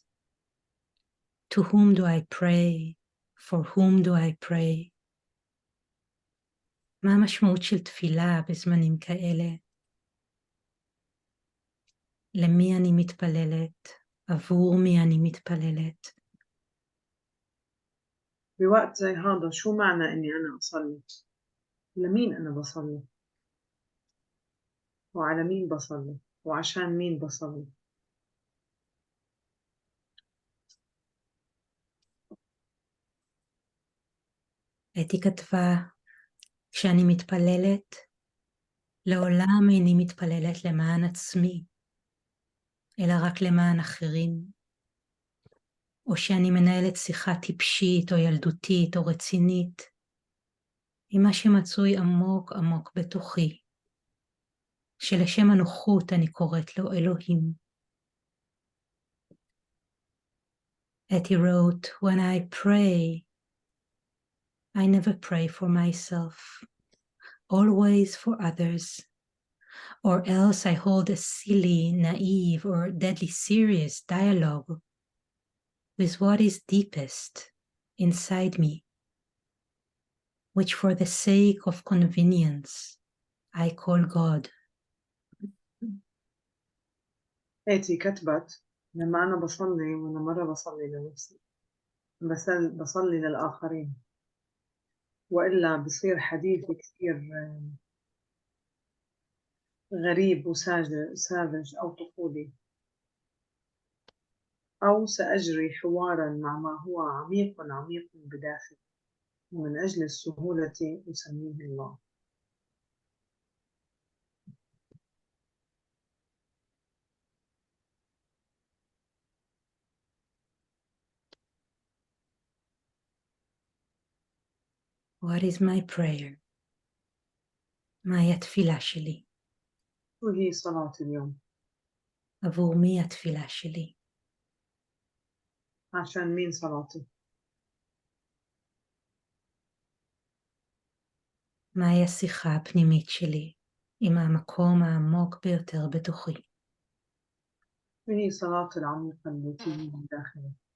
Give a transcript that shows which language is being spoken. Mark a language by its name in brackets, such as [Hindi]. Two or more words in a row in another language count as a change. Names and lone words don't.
[English] To whom do I pray? For whom do I pray? [Hebrew] מה המשמעות של תפילה בזמנים כאלה? למי אני מתפללת? עבור מי אני מתפללת? [Arabic] بوقت زي هذا شو معنى إني أنا أصلي؟ لمين أنا بصلي؟ وعلى مين بصلي؟ وعشان مين بصلي؟ [Hebrew] אתי כתבה, כשאני מתפללת, לעולם איני מתפללת למען עצמי, אלא רק למען אחרים, או שאני מנהלת שיחה טיפשית או ילדותית או רצינית, עם מה שמצוי עמוק עמוק בתוכי, שלשם הנוחות אני קוראת לו אלוהים. [English] Etty wrote, when I pray, I never pray for myself, always for others, or else I hold a silly, naive, or deadly serious dialogue with what is deepest inside me, which for the sake of convenience I call God. [Arabic] إيتي كتبت لما أنا بصلي وأنا مرة بصلي لنفسي بصلي للآخرين، وإلا بصير حديثي كثير غريب وساذج أو طفولي، أو سأجري حوارا مع ما هو عميق عميق بداخلي، ومن أجل السهولة أسميه الله. [English] What is my prayer? [Hebrew] מהי התפילה שלי? [Arabic] شو هي صلاة اليوم؟ [Hebrew] עבור מי התפילה שלי? [Arabic] عشان مين صلاتي؟ [Hebrew] מהי השיחה הפנימית שלי עם המקום העמוק ביותר בתוכי? [Arabic] وهي صلاة العميقة اللي تيجي من داخلي.